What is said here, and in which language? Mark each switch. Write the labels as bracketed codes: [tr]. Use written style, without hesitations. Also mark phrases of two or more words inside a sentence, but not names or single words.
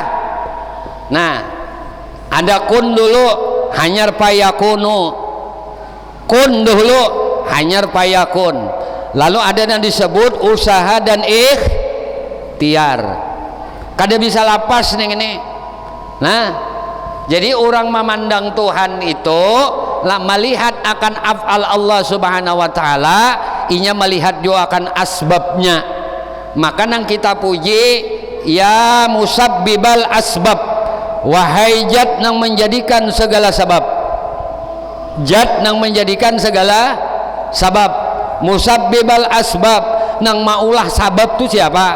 [bjn] Nah ada kun dulu hanyar payakunu, kun dulu hanyar payakun, lalu ada yang disebut usaha dan ikhtiar. Kada bisa lapas nih ini. Nah jadi orang memandang Tuhan itu lah melihat akan [ar] أفعال الله سبحانه وتعالى, [bjn] inya melihat juga akan asbabnya. Maka nang kita puji [ar] يا مسبب الأسباب, [bjn] wahai zat nang menjadikan segala sebab, zat nang menjadikan segala sebab, [ar] مسبب الأسباب, [bjn] nang maulah sabab tu siapa?